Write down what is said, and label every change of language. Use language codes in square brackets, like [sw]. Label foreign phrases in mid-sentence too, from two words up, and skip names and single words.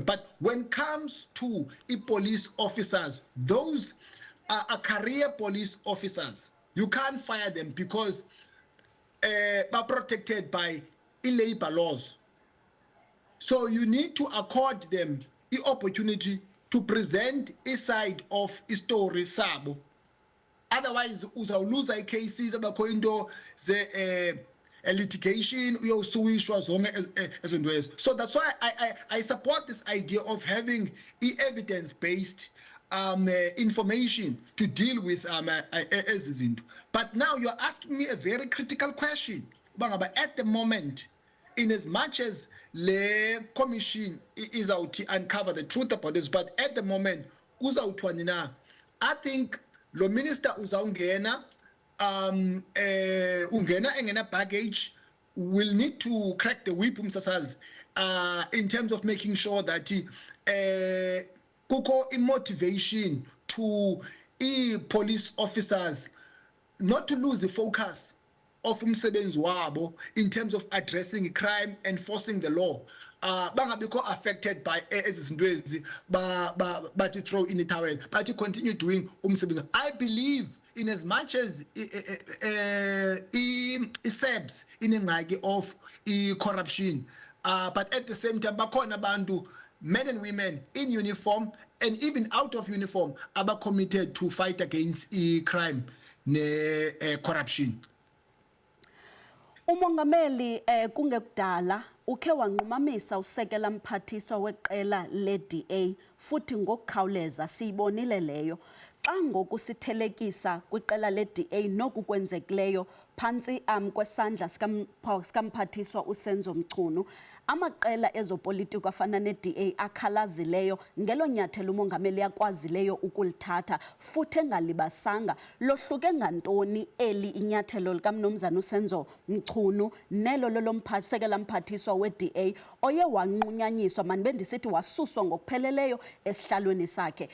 [en] But when it comes to police officers, those are career police officers. You can't fire them because they're protected by labor laws. So you need to accord them the opportunity to present a side of a story sabo. [xh] Otherwise, uzawuluza cases abakho into ze litigation uyoswishwa zonke ezinto ezo. [en] So that's why I support this idea of having evidence-based information to deal with [xh] ezi zinto. [en] But now you're asking me a very critical question. At the moment, in as much as the commission is out to uncover the truth about this, but at the moment, I think the minister [xh] uzawungena, ungena engena [en] baggage, will need to crack the whip, in terms of making sure that kuko motivation to police officers not to lose the focus of [xh] umsebenzi wabo [en] in terms of addressing crime, enforcing the law. Bangabikho affected by [xh] ezinto ezi [en] but throw in the towel, but to continue doing umsebenzi. I believe in as much as SABS inengxaki of corruption, but at the same time [xh] bakhona abantu, [en] men and women in uniform and even out of uniform, are committed to fight against crime ne corruption. [xh] Umongameli kungekudala ukhe wanqumamisa usekela mphathiswa weqela le-DA futhi ngokukhawuleza siyibonile leyo. Xa ngoku sithelekisa kwiqela le-DA noku kwenzekileyo phantsi kwesandla sikamphathiswa uSenzo Mchunu, amaqela ezopolitiko afana ne-DA akhalazileyo ngelo nyathelo umongameli yakwazileyo ukulithatha futhi engalibasanga, lohluke ngantoni eli inyathelo likamnumzana uSenzo Mchunu nelo sekela mphathiswa we-DA oye wanqunyanyiswa, mandibe ndisithi wasuswa ngokupheleleyo esihlalweni sakhe?